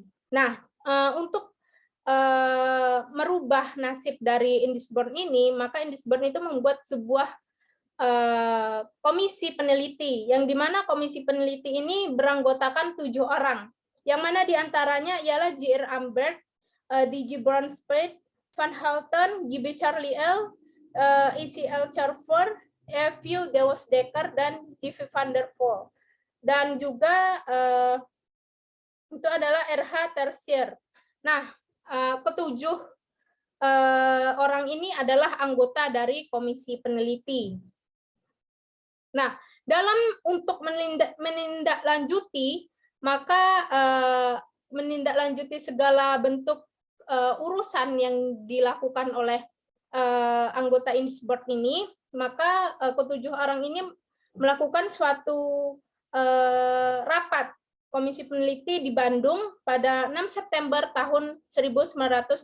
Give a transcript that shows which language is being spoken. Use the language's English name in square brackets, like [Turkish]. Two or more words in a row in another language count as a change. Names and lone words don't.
[Indonesian] Nah, untuk merubah nasib dari Indisbond ini, maka Indisbond itu membuat sebuah komisi peneliti, yang dimana komisi peneliti ini beranggotakan 7 orang, yang mana diantaranya ialah J.R. Ambert, D.G. Braunspeit, Van Halten, G.B. Charlie L., E.C.L. Charver, F.U. Deusdecker, dan G.V. van der Poel. Dan juga itu adalah R.H. Tertier. Nah, ketujuh orang ini adalah anggota dari komisi peneliti. Nah, dalam untuk menindaklanjuti, maka menindaklanjuti segala bentuk urusan yang dilakukan oleh anggota Indisbond ini, maka ketujuh orang ini melakukan suatu rapat komisi peneliti di Bandung pada 6 September tahun 1912.